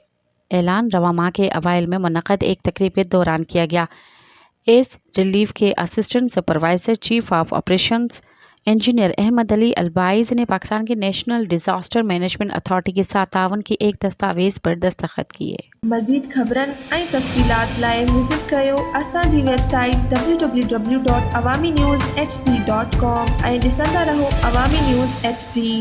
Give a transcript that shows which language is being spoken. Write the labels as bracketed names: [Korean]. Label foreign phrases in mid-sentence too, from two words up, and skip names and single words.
[Urdu] اعلان رواں ماہ کے اوائل میں منعقد ایک تقریب کے دوران کیا گیا۔ اس ریلیف کے اسسٹنٹ سپروائزر چیف آف آپریشنز انجینئر احمد علی البائز نے پاکستان کی نیشنل ڈیزاسٹر مینجمنٹ اتھارٹی کے ساتھ تعاون کی ایک دستاویز پر دستخط کیے۔ [Sindhi] مزید خبرن ऐं तफ़सीलात लाइ विज़िट कयो असांजी वेबसाइट www.awamiNewsHD.com ऐं ॾिसंदा रहो अवामी न्यूज़ HD।